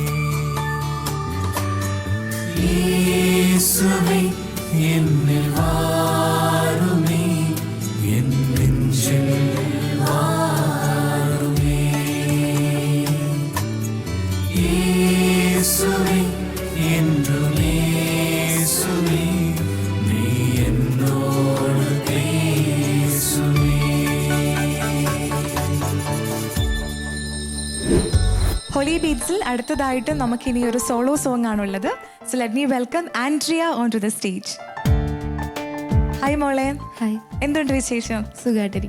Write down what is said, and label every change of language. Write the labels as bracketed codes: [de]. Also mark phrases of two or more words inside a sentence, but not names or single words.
[ta] இயேசுவே என்னில் வாருமே என் நெஞ்சில் வாருமே இயேசுவே என்றும் இயேசுவே நீ என்னோடு பேசுமே [ml] ഹോളി ബീറ്റ്സിൽ അടുത്തതായിട്ട് നമുക്ക് ഇനി ഒരു [en] solo song [ml] ആണുള്ളത്. [en] So let me welcome Andrea on to the stage. [ml] ഹായ് മോളെ. ഹായ്, എന്തുണ്ട് വിശേഷം? സുഖമായിട്ടിരിക്കും.